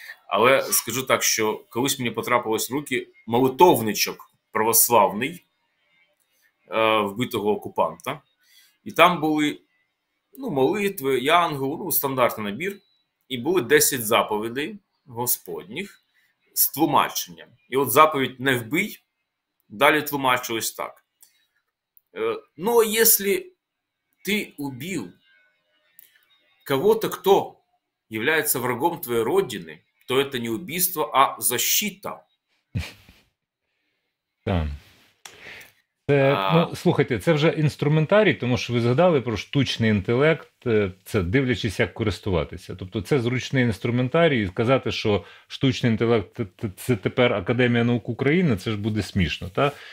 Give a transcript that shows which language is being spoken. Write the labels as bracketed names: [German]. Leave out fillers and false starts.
[Ukrainian] Але скажу так, що колись мені потрапилось в руки молитовничок православний вбитого окупанта. І там були, ну, молитви, янгол, ну, стандартний набір. І були 10 заповідей Господніх з тлумаченням. І от заповідь «не вбий» далі тлумачилось так. [Russian] Но если ты убил кого-то, кто является врагом твоей родины, то это не убийство, а защита. [Ukrainian] Так. Це, ну, слухайте, це вже інструментарій, тому що ви згадали про штучний інтелект, це дивлячись, як користуватися. Тобто це зручний інструментарій, і сказати, що штучний інтелект – це тепер Академія наук України, це ж буде смішно. Та?